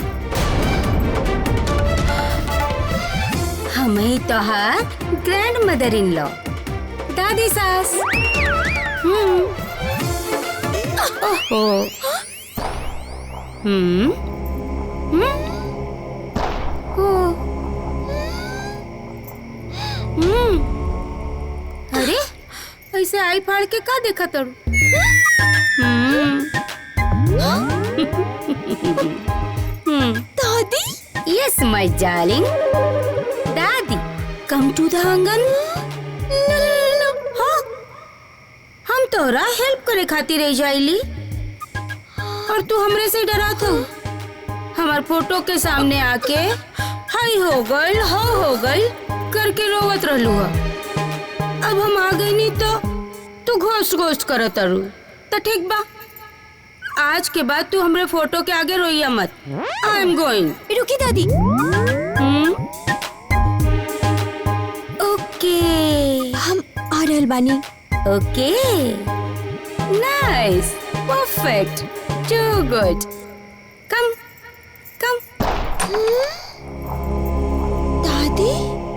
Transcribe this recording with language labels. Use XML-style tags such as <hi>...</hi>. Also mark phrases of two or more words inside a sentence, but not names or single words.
<bho>हमें तोहार</bho> <en>grand mother in law,</en> <bho>दादी सास। ओहो। ओ। अरे ऐसे आई फाड़ के का देखा तड़ू? दादी</bho> <en>Yes, my darling. Daddy, come to the आंगन।</en> <bho>हाँ, हम तोरा हेल्प करे खातिर रह जाइली और तू हमरे से डरा था। हमार फोटो के सामने आके हाई हो गई, हो गई करके रोवत रहलू हा। अब हम आ गई नहीं तो तू</bho> <en>ghost ghost</en> <bho>करत अरू। तो ठीक बा, आज के बाद तू हमरे फोटो के आगे रोइया मत।</bho> <en>I am going.</en> <bho>रुकी दादी। ओके, हम आ रहल बानी।</bho> <en>OK, nice, perfect, too good. come come.</en> <bho>दादी</bho>